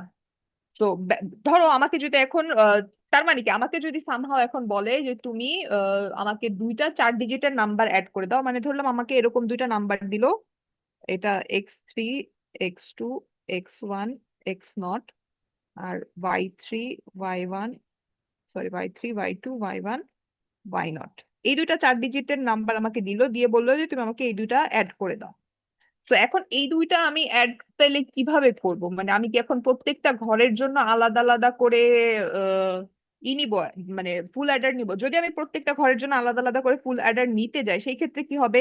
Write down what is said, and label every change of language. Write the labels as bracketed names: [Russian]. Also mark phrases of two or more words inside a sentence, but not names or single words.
[Bangla] তো ধরো আমাকে যদি এখন তার মানে কি আমাকে যদি সামহাও এখন বলে যে তুমি আমাকে দুইটা 4 [English] digit-er number [Bangla] অ্যাড করে দাও, মানে ধরলাম আমাকে এরকম দুইটা নাম্বার দিল, এটা x3 x2 x1 x0 আর y3 y1, সরি y3 y2 y1 y0। এই দুইটা 4 [English] digit-er number [Bangla] আমাকে দিল, দিয়ে বললো যে তুমি আমাকে এই দুইটা অ্যাড করে দাও। তো এখন এই দুইটা আমি অ্যাড তাহলে কিভাবে করব? মানে আমি কি এখন প্রত্যেকটা ঘরের জন্য আলাদা আলাদা করে আহ নিব, মানে [English] full adder [Bangla] নিব? যদি আমি প্রত্যেকটা ঘরের জন্য আলাদা আলাদা করে [English] full adder [Bangla] নিতে যাই, সেই ক্ষেত্রে কি হবে?